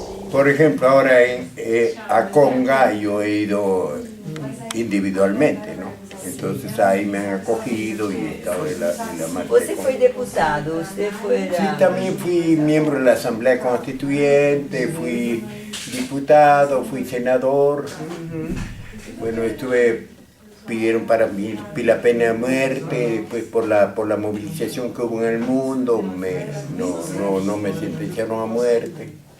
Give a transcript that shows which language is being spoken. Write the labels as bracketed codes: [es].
[es] Por ejemplo, ahora a Conga yo he ido individualmente, ¿no? Entonces ahí me han acogido y he estado en la marcha. [pt] Você foi deputado, você foi... [es] Sí, también fui miembro de la Asamblea Constituyente, fui diputado, fui senador. Bueno, pidieron para mí la pena de muerte, pues por la movilización que hubo en el mundo, no me sentenciaron a muerte.